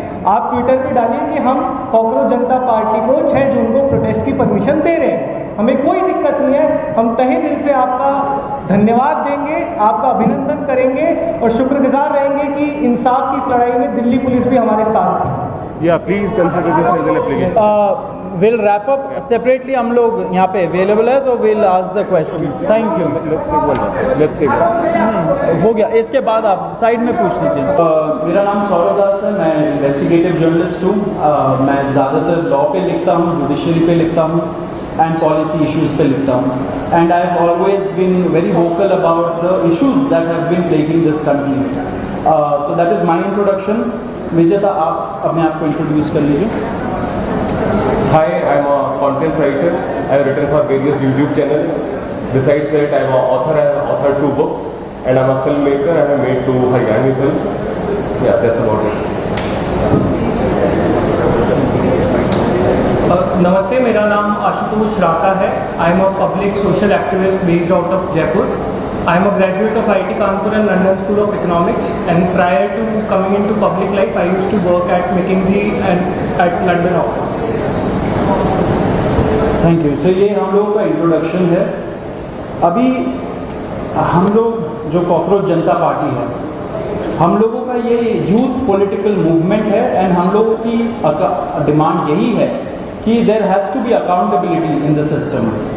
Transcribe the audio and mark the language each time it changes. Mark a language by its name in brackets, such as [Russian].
[Hindi] आप ट्विटर पे डालिए कि हम कॉकरोच जनता पार्टी को 6 जून को प्रोटेस्ट की परमिशन दे रहे हैं, हमें कोई दिक्कत नहीं है। हम तहे दिल से आपका धन्यवाद देंगे, आपका अभिनंदन करेंगे और शुक्रगुजार रहेंगे कि इंसाफ की इस लड़ाई में दिल्ली पुलिस भी हमारे साथ थी। [English] Yeah, please consider this as an application. Will wrap up separately, [Hindi] हम लोग यहाँ पे अवेलेबल है तो [English] Will ask the questions. Thank you. Let's take one. [Hindi] हो गया, इसके बाद आप साइड में पूछ लीजिए। मेरा नाम सौरभ दास है, मैं इन्वेस्टिगेटिव जर्नलिस्ट हूँ। मैं ज़्यादातर लॉ पे लिखता हूँ, जुडिशरी पे लिखता हूँ एंड पॉलिसी इश्यूज़ पे लिखता हूँ। [English] And I have always been very vocal about the issues that have been plaguing this country. So that is my introduction. [Hindi] विजेता, आप अपने आप को इंट्रोड्यूस कर लीजिए। [English] Hi, I'm a content writer. I have written for various YouTube channels. Besides that, I'm an author. I have authored 2 books, and I'm a filmmaker. I have made 2 Haryani films. Yeah, that's about it. [Hindi] नमस्ते, मेरा नाम आशुतोष राका है। [English] I am a public social activist based out of Jaipur. I am a graduate of IIT Kanpur and London School of Economics, and prior to coming into public life, I used to work at McKinsey and at London office. Thank you. [Hindi] सो ये हम लोगों का introduction है। अभी हम लोग जो cockroach जनता party है, हम लोगों का ये यूथ पॉलिटिकल मूवमेंट है एंड हम लोगों की डिमांड यही है कि [English] There has to be accountability in the system.